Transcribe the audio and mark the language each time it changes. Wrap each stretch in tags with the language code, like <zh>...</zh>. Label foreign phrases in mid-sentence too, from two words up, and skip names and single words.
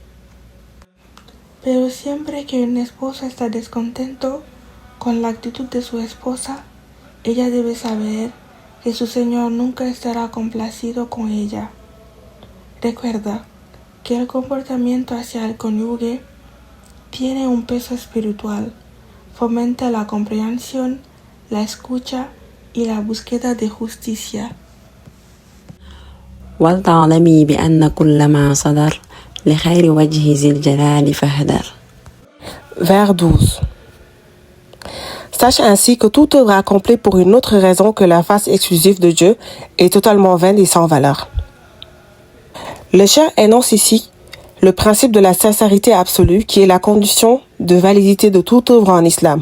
<es>Pero siempre que un esposo está descontento con la actitud de su esposa, ella debe saber que su Señor nunca estará complacido con ella. Recuerda que el comportamiento hacia el cónyuge tiene un peso espiritual, fomenta la comprensión, la escucha y la búsqueda de justicia.</es> <ar>ولتعلمي بأن كل ما صدر لخير وجه ذي الجلال فاهدر.</ar> <fr>Vers 12. Sache ainsi que toute œuvre accomplie pour une autre raison que la face exclusive de Dieu est totalement vaine et sans valeur. Le cheikh énonce ici le principe de la sincérité absolue qui est la condition de validité de toute œuvre en islam.</fr>